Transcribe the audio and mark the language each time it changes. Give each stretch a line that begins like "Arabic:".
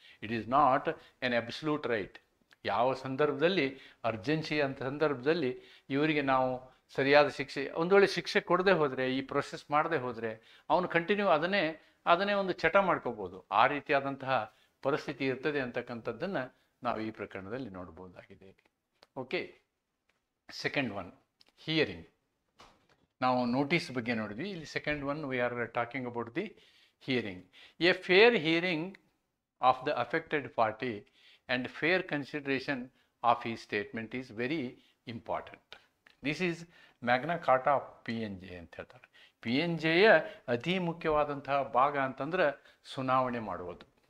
English: It is not an absolute right.
Kannada: ಯಾವ ಸಂದರ್ಭದಲ್ಲಿ urgency ಅಂತ ಸಂದರ್ಭದಲ್ಲಿ ಇವರಿಗೆ ನಾವು ಸರಿಯಾದ ಶಿಕ್ಷೆ, ಒಂದು ವೇಳೆ ಶಿಕ್ಷೆ ಕೊಡದೆ ಹೋದರೆ, ಈ ಪ್ರೊಸೆಸ್ ಮಾಡದೆ ಹೋದರೆ ಅವನು ಕಂಟಿನ್ಯೂ ಅದನ್ನೇ ಒಂದು ಚಟ ಮಾಡ್ಕೋಬೋದು. ಆ ರೀತಿಯಾದಂತಹ ಪರಿಸ್ಥಿತಿ ಇರ್ತದೆ ಅಂತಕ್ಕಂಥದ್ದನ್ನು ನಾವು ಈ ಪ್ರಕರಣದಲ್ಲಿ ನೋಡ್ಬೋದಾಗಿದೆ. Okay, second one, hearing. ನಾವು ನೋಟಿಸ್ ಬಗ್ಗೆ ನೋಡಿದ್ವಿ, ಇಲ್ಲಿ second one
English: We are talking about the hearing. A fair hearing of the affected party and fair consideration of his statement is very important. This is Magna Carta of PNJ
Kannada: ಅಂತ ಹೇಳ್ತಾರೆ. PNJಯ ಅತಿ ಮುಖ್ಯವಾದಂತಹ ಭಾಗ ಅಂತಂದ್ರೆ ಸುನಾವಣೆ ಮಾಡುವುದು.